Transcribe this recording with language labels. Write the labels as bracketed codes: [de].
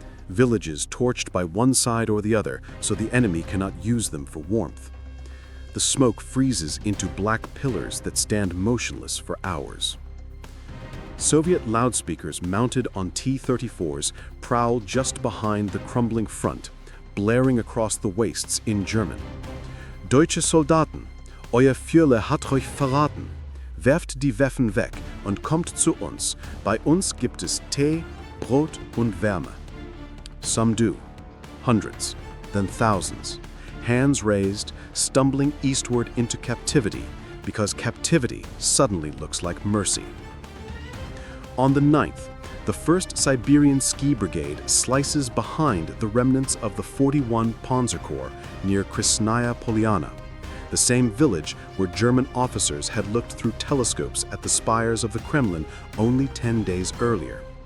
[en] Villages torched by one side or the other, so the enemy cannot use them for warmth. The smoke freezes into black pillars that stand motionless for hours. Soviet loudspeakers mounted on T-34s prowl just behind the crumbling front, blaring across the wastes in German. [de] Deutsche Soldaten, euer Führer hat euch verraten. Werft die Waffen weg und kommt zu uns. Bei uns gibt es Tee, Brot und Wärme. [en] Some do, hundreds, then thousands, hands raised, stumbling eastward into captivity, because captivity suddenly looks like mercy. On the 9th, the 1st Siberian Ski Brigade slices behind the remnants of the 41 Panzer Corps near Krasnaya Polyana, the same village where German officers had looked through telescopes at the spires of the Kremlin only 10 days earlier.